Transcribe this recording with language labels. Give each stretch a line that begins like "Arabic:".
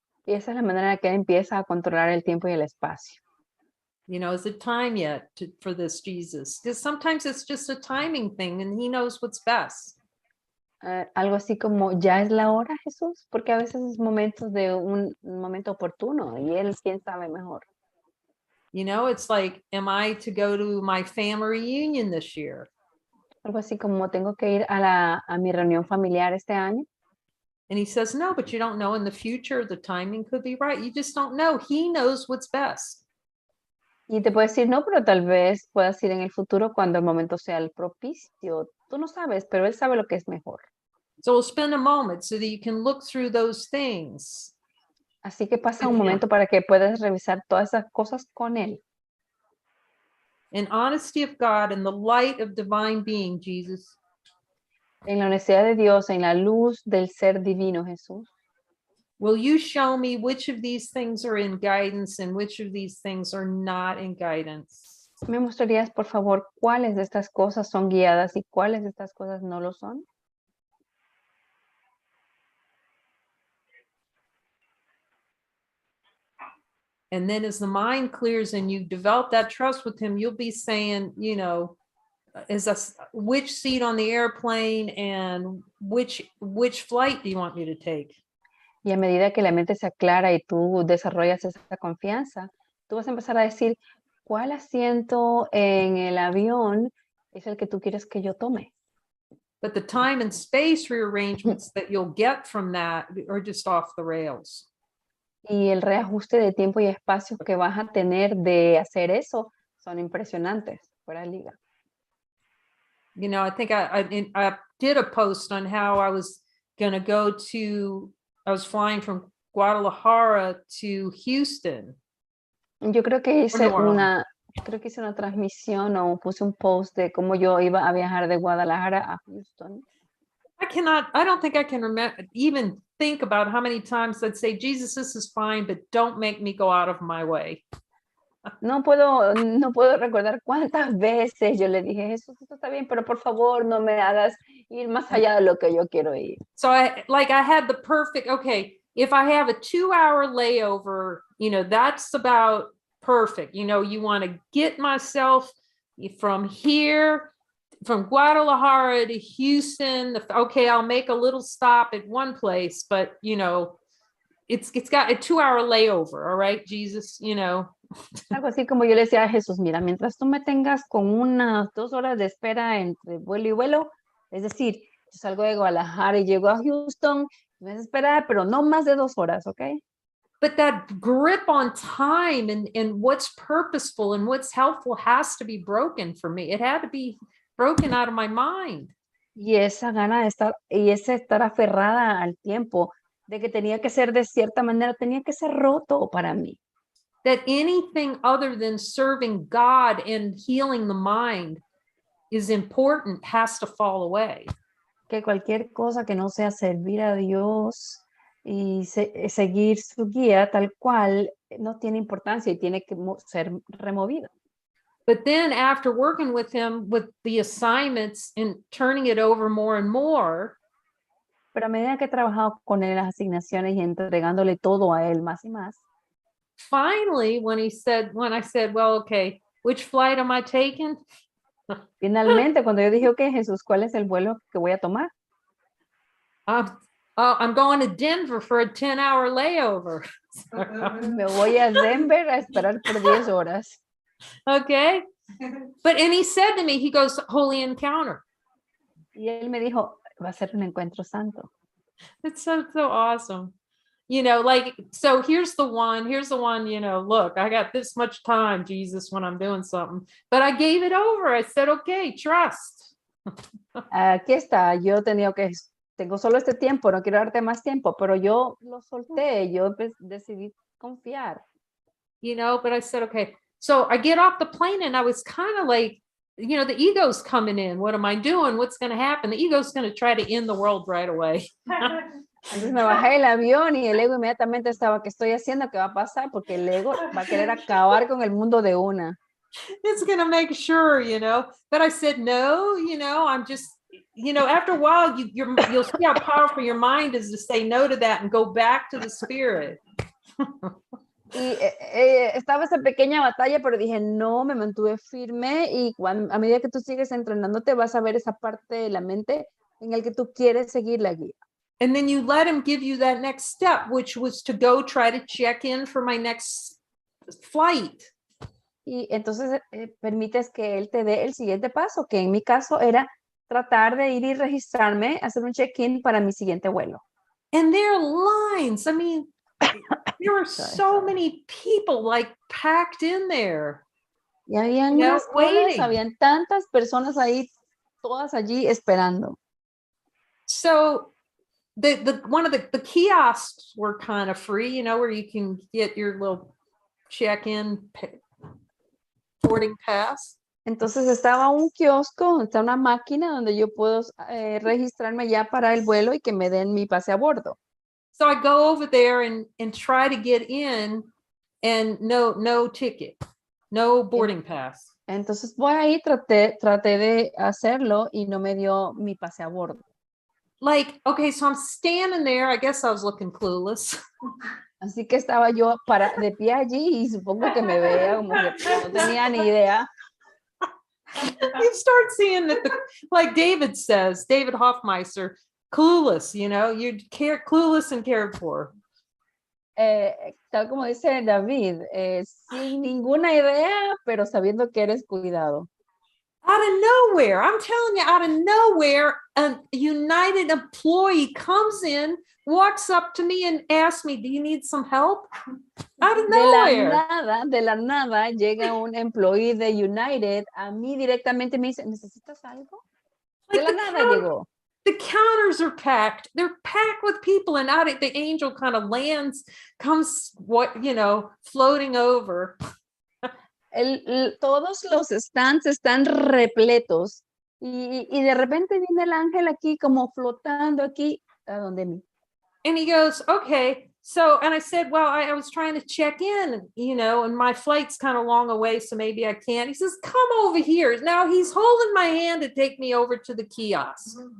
Spanish: Y esa es la manera en que él empieza a controlar el tiempo y el espacio.
English: You know, is it time yet for this, Jesus? Because sometimes it's just a timing thing and he knows what's best.
Spanish: Algo así como, ¿ya es la hora, Jesús? Porque a veces es momentos de un momento oportuno y él quién sabe mejor.
English: You know, it's like, am I to go to my family reunion this year?
Spanish: Algo así como, tengo que ir a mi reunión familiar este año.
English: And he says, no, but you don't know in the future, the timing could be right. You just don't know. He knows what's best.
Spanish: Y te puede decir, no, pero tal vez puedas ir en el futuro cuando el momento sea el propicio. Tú no sabes, pero él sabe lo que es mejor.
English: So we'll spend a moment so that you can look through those things.
Spanish: Así que pasa un momento para que puedas revisar todas esas cosas con él.
English: In honesty of God and the light of divine being, Jesus.
Spanish: En la honestidad de Dios, en la luz del ser divino, Jesús.
English: Will you show me which of these things are in guidance and which of these things are not in guidance?
Spanish: ¿Me mostrarías, por favor, cuáles de estas cosas son guiadas y cuáles de estas cosas no lo son?
English: And then as the mind clears and you develop that trust with him, you'll be saying, you know, which seat on the airplane and which flight do you want me to take?
Spanish: Y a medida que la mente se aclara y tú desarrollas esa confianza, tú vas a empezar a decir, ¿cuál asiento en el avión es el que tú quieres que yo tome?
English: But the time and space rearrangements that you'll get from that are just off the rails.
Spanish: Y el reajuste de tiempo y espacio que vas a tener de hacer eso son impresionantes, fuera de liga.
English: You know, I think I did a post on how I was going to I was flying from Guadalajara to Houston.
Spanish: Yo creo que hice una transmisión o puse un post de cómo yo iba a viajar de Guadalajara a Houston.
English: I don't think I can remember, even think about how many times I'd say, Jesus, this is fine, but don't make me go out of my way.
Spanish: No puedo recordar cuántas veces yo le dije, Jesús, esto está bien, pero por favor no me hagas ir más allá de lo que yo quiero ir.
English: So I had the perfect, okay, if I have a 2-hour layover, you know, that's about perfect. You know, you want to get myself from here, from Guadalajara to Houston. Okay, I'll make a little stop at one place, but you know, it's got a 2-hour layover. All right, Jesus, you know.
Spanish: Algo así como yo le decía a Jesús, mira, mientras tú me tengas con unas 2 horas de espera entre vuelo y vuelo, es decir, yo salgo de Guadalajara y llego a Houston, me vas a esperar, pero no más de 2 horas, ¿ok?
English: But that grip on time and what's purposeful and what's helpful has to be broken for me. It had to be broken out of my mind.
Spanish: Y esa gana de estar, y ese estar aferrada al tiempo, de que tenía que ser de cierta manera, tenía que ser roto para mí.
English: That anything other than serving God and healing the mind is important has to fall away.
Spanish: Que cualquier cosa que no sea servir a Dios y seguir su guía tal cual no tiene importancia y tiene que ser removida.
English: But then after working with him with the assignments and turning it over more and more,
Spanish: Pero a medida que he trabajado con él en las asignaciones y entregándole todo a él más y más,
English: Finally, when I said, well, okay, which flight am I taking?
Spanish: finalmente cuando yo dije, ok, Jesús, ¿cuál es el vuelo que voy a tomar?
English: I'm going to Denver for a 10-hour layover.
Spanish: Me voy a Denver a esperar por 10 horas.
English: Okay. And he said to me, he goes, holy encounter.
Spanish: Y él me dijo, va a ser un encuentro santo.
English: It's so awesome. You know, like, so here's the one, you know, look, I got this much time, Jesus, when I'm doing something, but I gave it over. I said, okay, trust.
Spanish: Aquí está, tengo solo este tiempo, no quiero darte más tiempo, pero yo lo solté, yo decidí confiar.
English: You know, but I said, okay. So I get off the plane and I was kind of like, you know, the ego's coming in. What am I doing? What's going to happen? The ego's going to try to end the world right away.
Spanish: Entonces me bajé del avión y el ego inmediatamente estaba, ¿qué estoy haciendo? ¿Qué va a pasar? Porque el ego va a querer acabar con el mundo de una.
English: It's going to make sure, you know, but I said, no, you know, I'm just, you know, after a while, you'll see how powerful your mind is to say no to that and go back to the spirit.
Spanish: Y estaba esa pequeña batalla, pero dije, no, me mantuve firme y a medida que tú sigues entrenándote vas a ver esa parte de la mente en el que tú quieres seguir la guía.
English: And then you let him give you that next step, which was to go try to check in for my next flight.
Spanish: Y entonces permites que él te dé el siguiente paso, que en mi caso era tratar de ir y registrarme, hacer un check-in para mi siguiente vuelo.
English: And there are lines. I mean, there were so many people like packed in there.
Spanish: Y habían unas colas, habían tantas personas ahí, todas allí esperando.
English: So one of the kiosks were kind of free, you know, where you can get your little check-in boarding pass.
Spanish: Entonces estaba un kiosco, está una máquina donde yo puedo registrarme ya para el vuelo y que me den mi pase a bordo.
English: So I go over there and try to get in and no ticket, no boarding pass.
Spanish: Entonces voy ahí, traté de hacerlo y no me dio mi pase a bordo.
English: Like, okay, so I'm standing there. I guess I was looking clueless.
Spanish: Así que estaba yo de pie allí y supongo que me veía como que no tenía ni idea.
English: You start seeing that, like David says, David Hoffmeister, clueless, you know, you're clueless and cared for.
Spanish: Tal como dice David, sin ninguna idea, pero sabiendo que eres cuidado.
English: Out of nowhere, I'm telling you, out of nowhere, a United employee comes in, walks up to me and asks me, do you need some help? Out of nowhere.
Spanish: De la nada, llega un employee de United a mí directamente me dice, ¿necesitas algo? De la nada llegó.
English: The counters are packed. They're packed with people, and out the angel kind of comes, floating over.
Spanish: Todos los stands están repletos y de repente viene el ángel aquí como flotando aquí a donde mí.
English: And he goes, okay. So, and I said, well, I was trying to check in, you know, and my flight's kind of long away, so maybe I can't. He says, come over here. Now he's holding my hand to take me over to the kiosk.